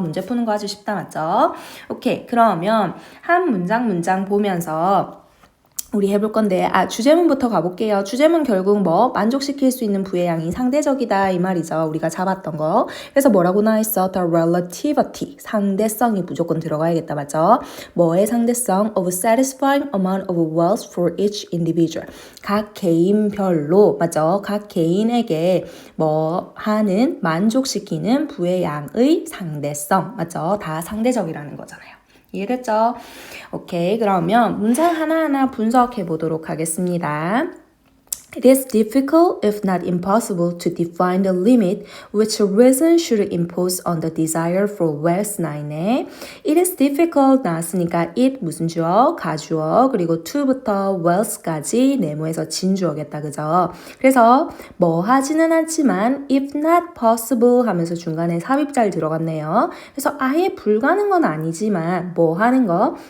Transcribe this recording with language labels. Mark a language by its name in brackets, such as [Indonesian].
[Korean] 문제 푸는 거 아주 쉽다, 맞죠? 오케이, 그러면 한 문장 보면서 우리 해볼 건데, 주제문부터 가볼게요. 주제문 결국 뭐 만족시킬 수 있는 부의 양이 상대적이다 이 말이죠. 우리가 잡았던 거. 그래서 뭐라고 나와있어? [English] The relativity, [Korean] 상대성이 무조건 들어가야겠다, 맞죠? 뭐의 상대성? [English] Of satisfying amount of wealth for each individual. [Korean] 각 개인별로, 맞죠? 각 개인에게 뭐 하는 만족시키는 부의 양의 상대성, 맞죠? 다 상대적이라는 거잖아요. 이해됐죠? 오케이, 그러면 문장 하나하나 분석해 보도록 하겠습니다. [English] It is difficult, if not impossible, to define the limit which a reason should impose on the desire for wealth. [Korean] 9에 [English] It is difficult [Korean] 나왔으니까 it 무슨 주어? 가주어 그리고 to부터 wealth까지 네모에서 진주어겠다. 그죠? 그래서 뭐 하지는 않지만 [English] if not possible [Korean] 하면서 중간에 삽입잘 들어갔네요. 그래서 아예 불가능한 건 아니지만 뭐 하는 거?